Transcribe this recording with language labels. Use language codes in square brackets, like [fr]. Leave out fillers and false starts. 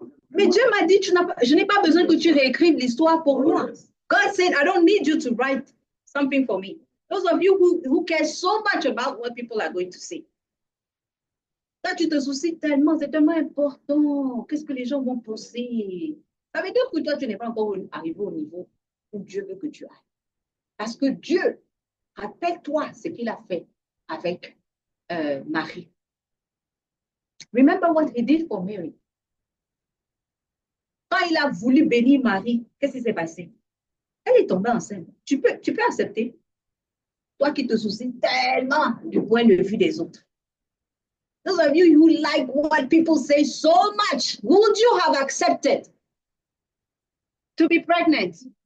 [fr] Mais Dieu m'a dit, je n'ai pas besoin que tu réécrives l'histoire pour moi. [en] God said, I don't need you to write something for me. Those of you who care so much about what people are going to say. [fr] Quand tu te soucies tellement, c'est tellement important. Qu'est-ce que les gens vont penser? Ça veut dire que toi, tu n'es pas encore arrivé au niveau où Dieu veut que tu ailles. Parce que Dieu, rappelle-toi ce qu'il a fait avec Marie. [en] Remember what he did for Mary. [fr] Quand il a voulu bénir Marie, qu'est-ce qui s'est passé? Elle est tombée enceinte. Tu peux accepter? Toi qui te soucies tellement du point de vue des autres. [en] Those of you who like what people say so much, would you have accepted to be pregnant?